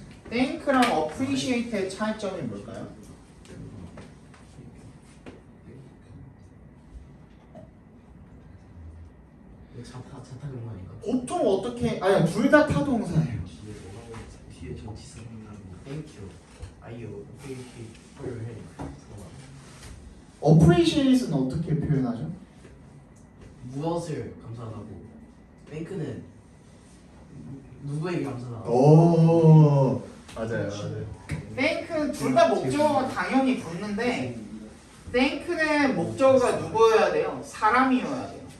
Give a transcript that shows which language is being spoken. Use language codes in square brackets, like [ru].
[ko] thank랑 appreciate의 차이점이 뭘까요? 자타 그런 거 아닌가? 보통 어떻게, 아니 둘 다 타동사예요. 뒤에 전치사 [en] Thank you. Are you appreciate for your help? [ko] appreciate는 어떻게 표현하죠? 무엇을 감사하다고? Thank는 누구에게 감사하다? 오, 맞아요. thank는 둘 다 목적어가 당연히 붙는데 thank는 목적어가 누구여야 돼요? 사람이어야 돼요.